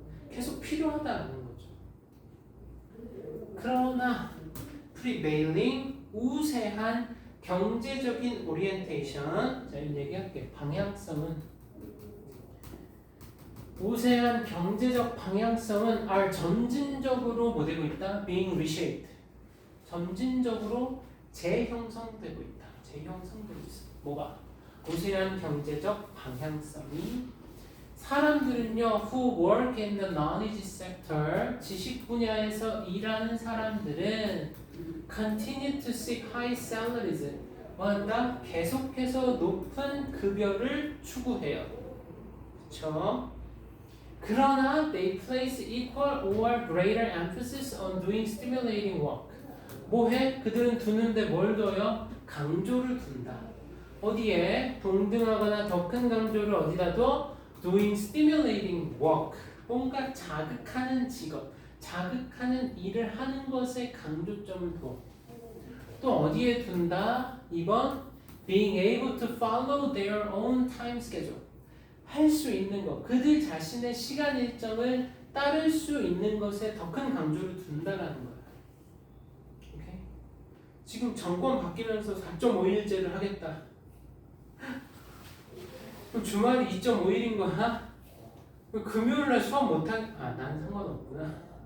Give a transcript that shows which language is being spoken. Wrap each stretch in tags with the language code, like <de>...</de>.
<ko>계속 필요하다는 거죠. 그러나 prevailing 우세한 경제적인 오리엔테이션, 자 이런 얘기할게. 방향성은 우세한 경제적 방향성은 are 점진적으로 뭐 되고 있다?</ko> <en>being reshaped.</en> <ko>점진적으로 재형성되고 있다. 재형성되고 있어. 뭐가? 우세한 경제적 방향성이 사람들은요,</ko> <en>who work in the knowledge sector,</en> <ko>지식 분야에서 일하는 사람들은</ko> <en>continue to seek high salaries,</en> <ko>뭐한다? 계속해서 높은 급여를 추구해요. 그렇죠? 그러나</ko> <en>they place equal or greater emphasis on doing stimulating work.</en> <ko>뭐해? 그들은 두는데 뭘 둬요? 강조를 둔다. 어디에? 동등하거나 더 큰 강조를 어디다 둬?</ko> <en>doing stimulating work.</en> <ko>뭔가 자극하는 직업, 자극하는 일을 하는 것에 강조점을 둬. 또 어디에 둔다?</ko> <en>2번 being able to follow their own time schedule.</en> <ko>할 수 있는 것, 그들 자신의 시간 일정을 따를 수 있는 것에 더 큰 강조를 둔다라는 거야. 오케이? 지금 정권 바뀌면서 4.5일제를 하겠다. 그럼 주말이 2.5일인 거야? 금요일날 수업 못한, 나는 상관없구나.</ko>